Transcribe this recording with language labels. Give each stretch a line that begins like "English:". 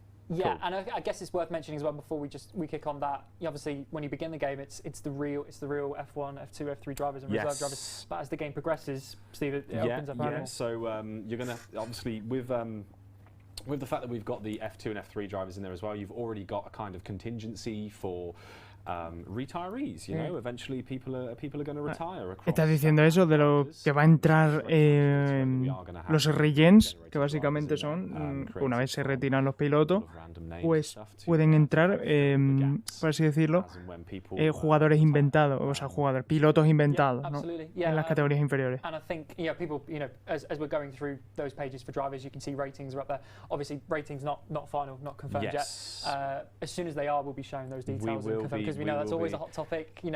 English: Yeah, cool. And I guess it's worth mentioning as well before we kick on that. Obviously, when you begin the game, it's the real F1, F2, F3 drivers and reserve drivers. But as the game progresses, Steve, it opens up. Yeah. So you're gonna obviously with the fact that we've got the F2 and F3 drivers in there as well, you've already got a kind of contingency for retirees. Eventually people are going to retire.
Spanish: Estás diciendo eso de lo que va a entrar los regens, que básicamente son una vez se retiran los pilotos, pues pueden entrar, por así decirlo, jugadores inventados, o sea, pilotos inventados, ¿no? En las categorías inferiores.
English: And I think people, as we're going through those pages for drivers, you can see ratings are up there. Obviously, ratings not final, not confirmed yet. As soon as they are, we'll be showing those details and confirmed, because we know that's always a hot topic.